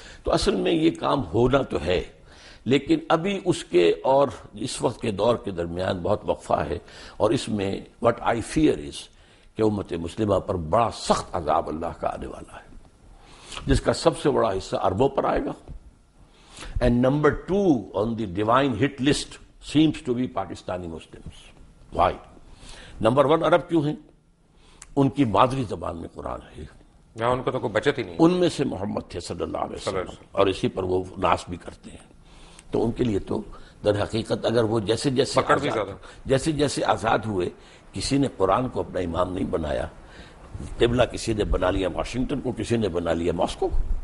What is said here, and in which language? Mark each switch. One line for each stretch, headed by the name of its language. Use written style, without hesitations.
Urdu: تو اصل میں یہ کام ہونا تو ہے, لیکن ابھی اس کے اور اس وقت کے دور کے درمیان بہت وقفہ ہے, اور اس میں
English: what I fear is
Urdu: کہ امت مسلمہ پر بڑا سخت عذاب اللہ کا آنے والا ہے, جس کا سب سے بڑا حصہ عربوں پر آئے گا.
English: And number 2 on the divine hit list seems to be Pakistani Muslims. Why? Number 1
Urdu: عرب کیوں ہیں؟ ان کی مادری زبان میں قرآن ہے, یہاں ان کو تو کوئی بچت ہی نہیں. ان میں سے محمد تھے صلی اللہ علیہ وسلم, اور اسی پر وہ ناس بھی کرتے ہیں. تو ان کے لیے تو در حقیقت اگر وہ جیسے جیسے آزاد ہوئے, کسی نے قرآن کو اپنا امام نہیں بنایا, قبلہ کسی نے بنا لیا واشنگٹن کو, کسی نے بنا لیا ماسکو کو.